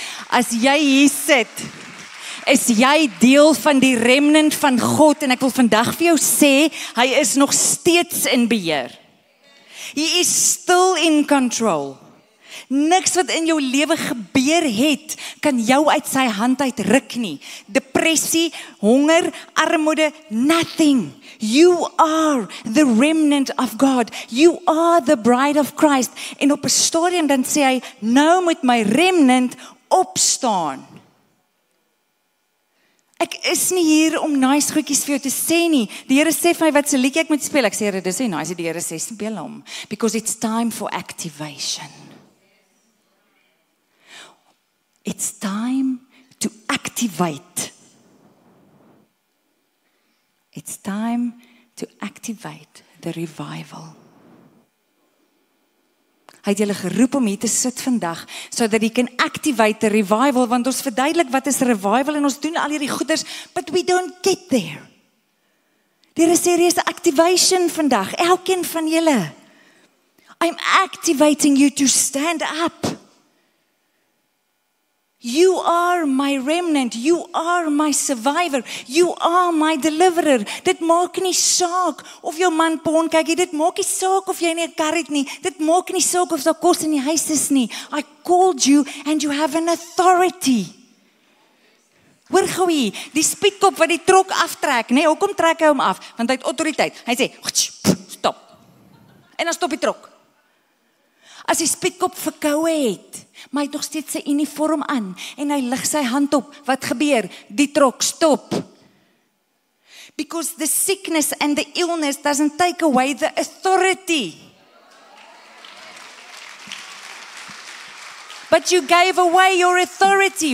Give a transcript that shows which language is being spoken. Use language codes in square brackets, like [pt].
[af] As jy hier sit, is jy deel van die remnant van God, en ek wil vandag vir jou sê, hy is nog steeds in beheer. [en] He is still in control. [af] Niks wat in jou lewe gebeur het, kan jou uit sy hand uitruk nie. Depressie, honger, armoede, nothing. [en] You are the remnant of God. You are the bride of Christ. [af] En op 'n stadium dan sê hy, nou moet my remnant opstaan. Ek is nie hier om nice goedjies vir jou te sê nie. Die Here sê vir my, wat se liedjie ek moet speel? Ek sê, Here, dis nie nice. Die Here sê, speel hom. [en] Because it's time for activation. It's time to activate. It's time to activate the revival. [af] Hy het julle geroep om hier te sit vandag, sodat jy kan [en] activate the revival, [af] want ons verduidelik wat is revival, en ons doen al hierdie goeders, [en] but we don't get there. [af] Daar is 'n serious activation vandag, elkeen van julle. [en] I'm activating you to stand up. You are my remnant, you are my survivor, you are my deliverer. [af] Dit maak nie saak of jou man porn kyk, dit maak nie saak of jy nie 'n kar het nie, dit maak nie saak of daar kos in die huis is nie. [en] I called you and you have an authority. [af] Hoor gou hier, die speedkop wat die trok aftrek, nee, hoekom trek hy hom af? Want hy het autoriteit. Hy sê, stop. En dan stop die trok. As die speedkop verkoue het, maar hy het nog steeds sy uniform aan, en hy lig sy hand op, wat gebeur? Die trok stop. [en] Because the sickness and the illness doesn't take away the authority. But you gave away your authority.